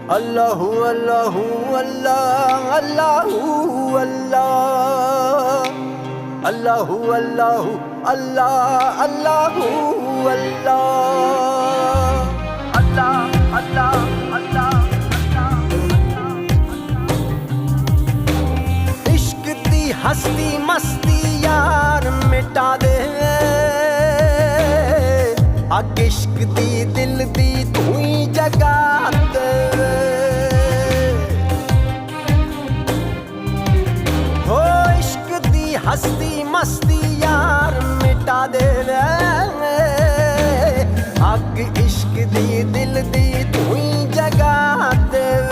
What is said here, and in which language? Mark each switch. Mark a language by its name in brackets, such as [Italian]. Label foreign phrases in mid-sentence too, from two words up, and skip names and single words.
[Arabic] الله الله الله الله الله الله الله الله الله الله الله الله الله. [Punjabi] ਇਸ਼ਕ ਦੀ ਹਸਤੀ ਮਸਤੀ ਯਾਰ ਮਿਟਾ ਦੇ, ਅੱਗ ਇਸ਼ਕ ਦੀ ਦਿਲ ਦੀ ਤੂੰ ਹੀ ਜਗਾ ਦੇ। ਹੋ ਇਸ਼ਕ ਦੀ ਹਸਤੀ ਮਸਤੀ ਯਾਰ ਮਿਟਾ ਦੇ, ਅੱਗ ਇਸ਼ਕ ਦੀ ਦਿਲ ਦੀ ਤੂੰ ਹੀ ਜਗਾ ਦੇ।